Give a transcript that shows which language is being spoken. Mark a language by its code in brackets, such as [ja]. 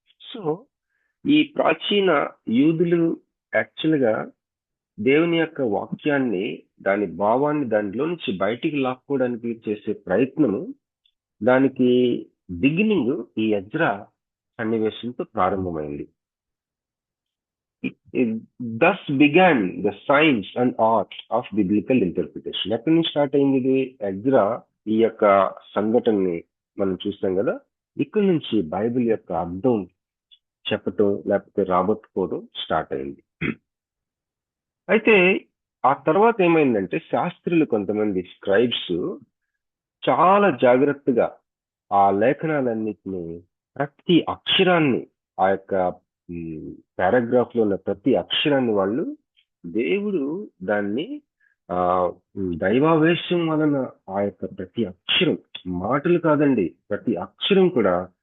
[te] So ఈ ప్రాచీన యూదులు యాక్చువల్ గా దేవుని యొక్క వాక్యాన్ని, దాని భావాన్ని దానిలో నుంచి బయటికి లాక్కోవడానికి చేసే ప్రయత్నము, దానికి బిగినింగ్ ఈ ఎజ్రా సన్నివేశంతో ప్రారంభమైంది. [en] Thus began the science and art of biblical interpretation. [te] ఎక్కడి నుంచి స్టార్ట్ అయింది ఇది? ఎజ్రా ఈ యొక్క సంఘటనని మనం చూస్తాం కదా, ఇక్కడ నుంచి బైబిల్ యొక్క అర్థం చెప్పటం లేకపోతే రాబట్టుకోవడం స్టార్ట్ అయింది. అయితే ఆ తర్వాత ఏమైందంటే శాస్త్రులు, కొంతమంది స్క్రైబ్స్ చాలా జాగ్రత్తగా ఆ లేఖనాలన్నిటిని, ప్రతి అక్షరాన్ని, ఆ యొక్క పారాగ్రాఫ్ లో ఉన్న ప్రతి అక్షరాన్ని వాళ్ళు, దేవుడు దాన్ని దైవావేశం వలన ఆ యొక్క ప్రతి అక్షరం, మాటలు కాదండి, ప్రతి అక్షరం కూడా